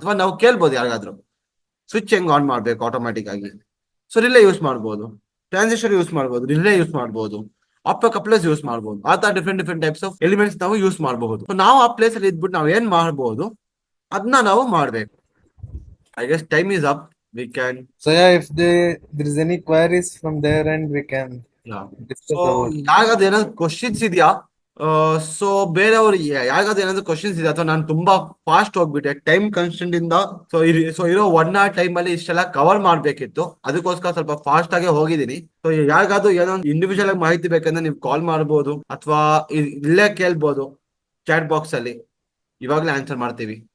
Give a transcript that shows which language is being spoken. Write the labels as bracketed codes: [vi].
[kn] ಅಥವಾ ನಾವು ಕೇಳ್ಬೋದು ಯಾರಿಗಾದ್ರು ಸ್ವಿಚ್ ಹೆಂಗ್ ಆನ್ ಮಾಡ್ಬೇಕು ಆಟೋಮ್ಯಾಟಿಕ್ ಆಗಿ. ಸೊ ರಿಲೇ ಯೂಸ್ ಮಾಡ್ಬೋದು, ಟ್ರಾನ್ಸಿಸ್ಟರ್ ಯೂಸ್ ಮಾಡ್ಬೋದು, ರಿಲೇ ಯೂಸ್ ಮಾಡ್ಬೋದು, ಆಪ್ಟೋ ಕಪ್ಲರ್ಸ್ ಯೂಸ್ ಮಾಡ್ಬೋದು. ಆ ತರ [en] different types of elements [kn] ನಾವು ಯೂಸ್ ಮಾಡಬಹುದು. ನಾವು ಆ ಪ್ಲೇಸ್ ಅಲ್ಲಿ ಇದ್ಬಿಟ್ಟು ನಾವು ಏನ್ ಮಾಡಬಹುದು ಅದನ್ನ ನಾವು ಮಾಡ್ಬೇಕು. [en] I guess time is up. We can. So yeah, if there is any queries from their end, we can discuss so about. [kn] ಯಾರಿಗಾದ್ರು ಏನಾದ್ರು ಕ್ವಶನ್ಸ್ ಇದೆಯಾ? ಸೊ ಬೇರೆಯವ್ರು ಯಾರಿಗಾದ್ರು ಏನಾದ್ರು ಕ್ವಶನ್ಸ್ ಇದೆ, ಅಥವಾ ನಾನು ತುಂಬಾ ಫಾಸ್ಟ್ ಹೋಗ್ಬಿಟ್ಟೆ ಟೈಮ್ ಕನ್ಸ್ಟೆಂಟ್ ಇಂದ. ಸೊ ಇರೋ 1 hour ಟೈಮ್ ಅಲ್ಲಿ ಇಷ್ಟೆಲ್ಲ ಕವರ್ ಮಾಡ್ಬೇಕಿತ್ತು, ಅದಕ್ಕೋಸ್ಕರ ಸ್ವಲ್ಪ ಫಾಸ್ಟ್ ಆಗೇ ಹೋಗಿದ್ದೀನಿ. ಸೊ ಯಾರಿಗಾದ್ರು ಏನೋ ಇಂಡಿವಿಜುವಲ್ ಆಗಿ ಮಾಹಿತಿ ಬೇಕಂದ್ರೆ ನೀವು ಕಾಲ್ ಮಾಡ್ಬೋದು, ಅಥವಾ ಇಲ್ಲೇ ಕೇಳ್ಬೋದು ಚಾಟ್ ಬಾಕ್ಸ್ ಅಲ್ಲಿ. ಇವಾಗಲೇ ಆನ್ಸರ್ ಮಾಡ್ತೀವಿ.